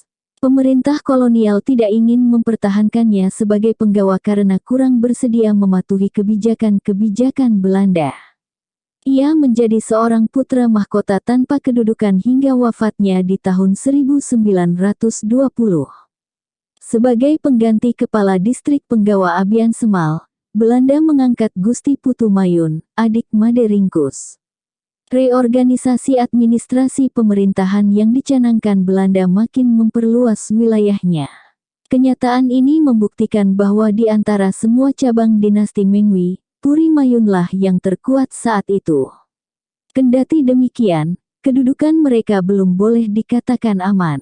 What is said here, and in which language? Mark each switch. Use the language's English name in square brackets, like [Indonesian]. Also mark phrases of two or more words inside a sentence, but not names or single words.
[Indonesian] Pemerintah kolonial tidak ingin mempertahankannya sebagai penggawa karena kurang bersedia mematuhi kebijakan-kebijakan Belanda. Ia menjadi seorang putra mahkota tanpa kedudukan hingga wafatnya di tahun 1920. Sebagai pengganti Kepala Distrik Penggawa Abian Semal, Belanda mengangkat Gusti Putu Mayun, adik Made Ringkus. Reorganisasi administrasi pemerintahan yang dicanangkan Belanda makin memperluas wilayahnya. Kenyataan ini membuktikan bahwa di antara semua cabang dinasti Mengwi, Puri Mayunlah yang terkuat saat itu. Kendati demikian, kedudukan mereka belum boleh dikatakan aman.